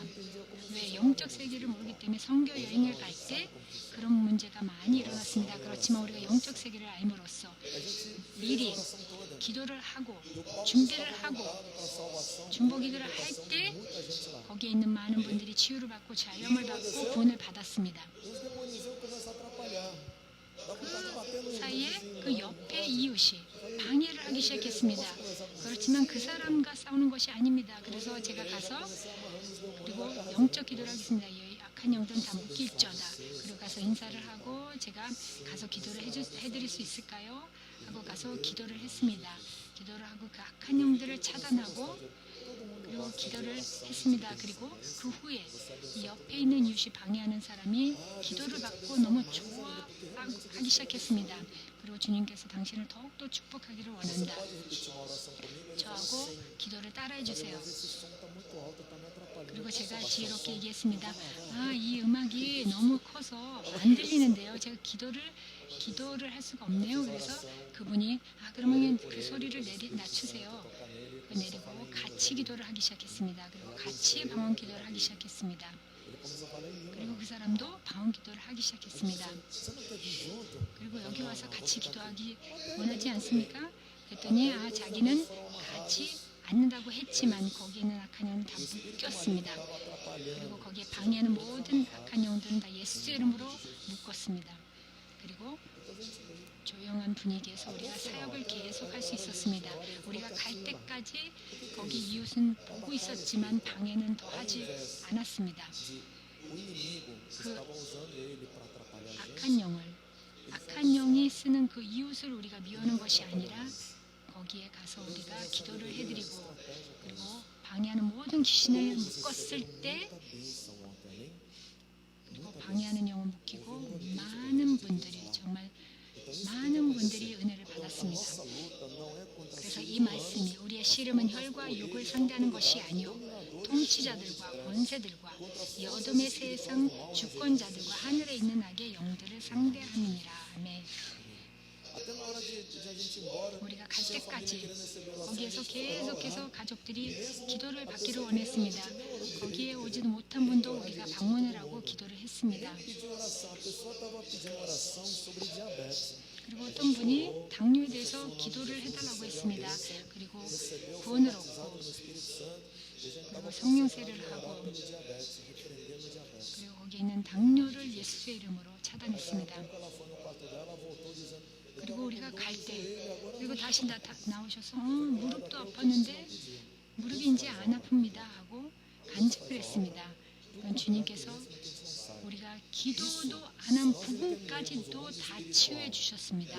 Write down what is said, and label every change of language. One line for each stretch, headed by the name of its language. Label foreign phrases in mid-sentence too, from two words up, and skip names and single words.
Korean: 왜 영적 세계를 모르기 때문에 선교 여행을 갈 때 그런 문제가 많이 일어났습니다. 그렇지만 우리가 영적 세계를 알므로써 미리 기도를 하고 준비를 하고 중보 기도를 할 때 거기에 있는 많은 분들이 치유를 받고 자유함을 받고 구원을 받았습니다.
Portuguese: os demônios começam a atrapalhar. Dá vontade de bater no
Korean: 사이에
Portuguese: vizinho.
Korean: 그 옆에 이웃이 방해를 하기 시작했습니다. 그렇지만 그 사람과 싸우는 것이 아닙니다. 그래서 제가 가서 그리고 영적 기도를 하겠습니다. 이 악한 영들은 다 묶일저다. 그리고 가서 인사를 하고 제가 가서 기도를 해드릴 수 있을까요? 하고 가서 기도를 했습니다. 기도를 하고 그 악한 영들을 차단하고 그리고 기도를 했습니다. 그리고 그 후에 이 옆에 있는 이웃이 방해하는 사람이 기도를 받고 너무 좋아하기 시작했습니다. 그리고 주님께서 당신을 더욱더 축복하기를 원한다.
Portuguese: Pode repetir uma oração comigo? Ele fala
Korean: 저하고
Portuguese: assim,
Korean: 기도를 따라해 주세요.
Portuguese: esse som está muito alto, está me atrapalhando.
Korean: 그리고
Portuguese: Posso
Korean: 제가
Portuguese: abaixar o
Korean: 지혜롭게
Portuguese: som?
Korean: 얘기했습니다. 이 음악이 너무 커서 안 들리는데요. 제가 기도를 할 수가 없네요. 그래서 그분이 그러면 그 소리를 낮추세요. 내리고 같이 기도를 하기 시작했습니다. 그리고 같이 방언 기도를 하기 시작했습니다.
Portuguese: Ele começou a falar em língua.
Korean: 그리고 그 사람도 방언 기도를 하기 시작했습니다.
Portuguese: Você não quer vir junto?
Korean: 그리고 여기 와서 같이 기도하기 원하지 않습니까? 그랬더니 자기는 같이 앉는다고 했지만 거기에 있는 악한 영은 다 묶였습니다.
Portuguese: Estava atrapalhando.
Korean: 그리고 거기에 방해하는 모든 악한 영들은 다 예수 이름으로 묶었습니다. 그리고 조용한 분위기에서 우리가 사역을 계속할 수 있었습니다. 우리가 갈 때까지 거기 이웃은 보고 있었지만 방해는 더하지 않았습니다.
Portuguese: O inimigo estava usando ele para atrapalhar a gente.
Korean: 악한 영이 쓰는 그 이웃을 우리가 미워하는 것이 아니라 거기에 가서 우리가 기도를 해드리고 그리고 방해하는 모든 귀신을 묶었을 때
Portuguese: Bênção ontem, amém?
Korean: 그리고 방해하는 영을 묶이고 많은 분들이 은혜를 받았습니다.
Portuguese: Nossa luta não é contra
Korean: 그래서 이 말씀이 우리의 씨름은 혈과 육을 상대하는 것이 아니요 통치자들과 권세들과 이 어둠의 세상 주권자들과 하늘에 있는 악의 영들을 상대함이니라. 아멘.
Portuguese: até na hora de a gente ir embora.
Korean: 우리가 갈
Portuguese: se a família
Korean: 때까지
Portuguese: querendo receber oração,
Korean: 거기에서
Portuguese: a gente vai
Korean: 계속해서
Portuguese: orar.
Korean: 가족들이 기도를 받기를 원했습니다. 거기에 오지도 못한 분도 우리가 방문을 하고 기도를 했습니다.
Portuguese: Pedir oração. A pessoa estava pedindo oração sobre diabetes.
Korean: 그리고 어떤 분이 당뇨에 대해서 기도를 해달라고 했습니다. 그리고 구원을 얻고
Portuguese: No Espírito Santo. E a gente
Korean: 그리고
Portuguese: estava
Korean: 성령세를 하고
Portuguese: pelo diabetes, repreendendo o diabetes.
Korean: 그리고 거기에 있는 당뇨를 예수의 이름으로 차단했습니다.
Portuguese: Ela foi no quarto dela, voltou dizendo.
Korean: 그리고 우리가 갈 때 그리고 다시 나오셔서 무릎도 아팠는데 무릎이 이제 안 아픕니다 하고 간증을 했습니다. 그건 주님께서 우리가 기도도 안 한 부분까지도 다 치유해 주셨습니다.